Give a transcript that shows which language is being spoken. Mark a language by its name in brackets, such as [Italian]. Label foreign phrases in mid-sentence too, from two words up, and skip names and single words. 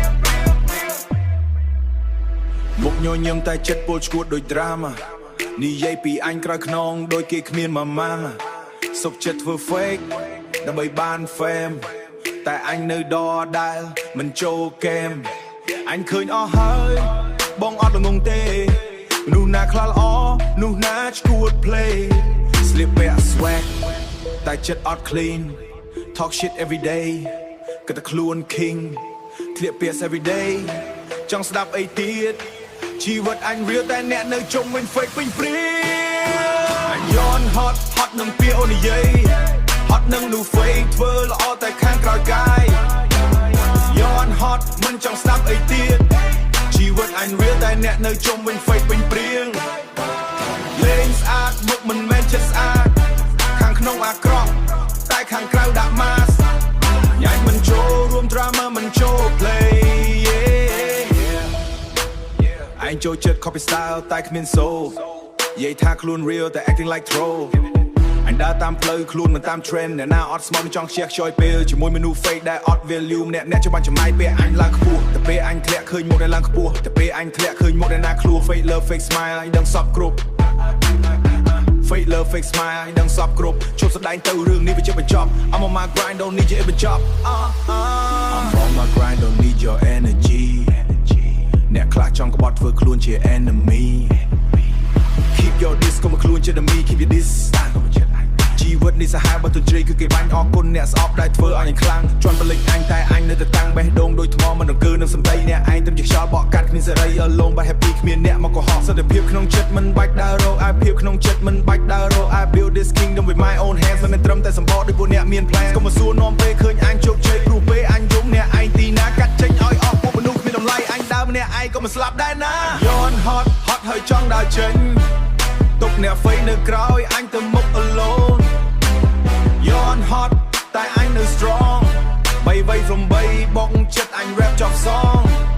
[Khmer] មុខញញឹមតែចិត្តពលឈួតដូច drama និយាយពីអញក្រោយខ្នងដូចគេគ្មានម៉ាម៉ាសុខចិត្តធ្វើ fake ដើម្បីបាន fame តែអញនៅដដែលមិនចូលហ្គេមអញឃើ ញអស់ហើយបងអត់ល្ងងទេនោះណាខ្លះល្អនោះណាឈួត play ស្លៀកពាក់ swag តែចិត្តអត់ clean [English] talk shit every day [Khmer] គិតតែខ្លួន king ធ្លាក់ពាក្យ [English] every day [Khmer] ចង់ស្ដាប់អីទៀតជីវិតអញ real តែអ្នកនៅជុំវិញ fake ពេញព្រៀង អញย้อน hot នឹងពាក្យអូននិយាយ hot នឹងនោះ fake ធ្វើល្អតែខាងក្រោយកាយย้อน hot មិនចង់ស្ដាប់អីទៀតជីវិតអញ real តែអ្នកនៅជុំវិញ fake ពេញព្រៀងលេងស្អាតមុខមិនមែនចិត្តស្អាតខាងក្នុងអាក្រក់តែខាងក្រៅដាក់ mask ញ៉ាញ់មិនចូលរួម drama មិនចូល play អញចូលចិត្ត [English] copy style [Khmer] តែគ្មាន soul និយាយថាខ្លួន real តែ [English] acting like troll [Khmer] អញដើរតាមផ្លូវខ្លួនមិនតាម trend អ្នកណាអត់ស្មោះមិនចង់ខ្ជះខ្ជាយពេលជាមួយមនុស្ស fake ដែលអត់ value អ្នកចាំបាច់ចំណាយពេលអញឡើងខ្ពស់តែពេលអញធ្លាក់ឃើញមុខដែលឡើងខ្ពស់តែពេលអញធ្លាក់ឃើញមុខដែលណាឃ្លោះ [English] fake love fake smile [Khmer] អញដឹងសពគ្រប់ [English] fake love fake smile [Khmer] អញដឹងសពគ្រប់ជប់ស្ដែងទៅរឿងនេះវាជាបញ្ចប់ [English] I'm on my grind don't need your បញ្ចប់ I'm on my grind don't need your energy [Khmer] អ្នកខ្លះចង់ក្បត់ធ្វើខ្លួនជា [English] enemy keep your dis កុំ [Khmer] ខ្លួនជា enemy [English] keep your distance [Khmer] ជីវិតនេះសាហាវបើទន្ទ្រីគឺគេបាញ់អរគុណអ្នកស្អប់ដែលធ្វើឲ្យអញខ្លាំងជន់បលិចអញតែអញនៅតែតាំងបេះដូងដូចថ្មមិនដង្កើនឹង សំដីអ្នកឯងត្រឹមជាខ្យល់បក់កាត់គ្មានសេរី [English] alone but happy [Khmer] គ្មានអ្នកមកកុហកសន្តិភាពក្នុងចិត្តមិនបាច់ដើររកអាភាពក្នុង ចិត្តមិនបាច់ដើររក [English] I build this kingdom with my own hands [Khmer] មិនមែនត្រឹមតែសម្បកដូចពួកអ្នកមាន plan កុំមកសួរនាំពេលឃើញអញជោគជ័យព្រោះពេលអញយំអ្នកឯងទីណាកាត់ចេញឲ្យអស់ពួកមនុស្សគ្មានតម្លៃអញដើរម្នាក់ឯងក៏មិនស្លាប់ដែរណាย้อน hot ហើយចង់ដើរចេញទុកអ្នក fake នៅក្រោយអញទៅមុខ aloneย้อน hot តែអញនៅ strong 3 from 3បងចិត្តអញ rap ចប់ song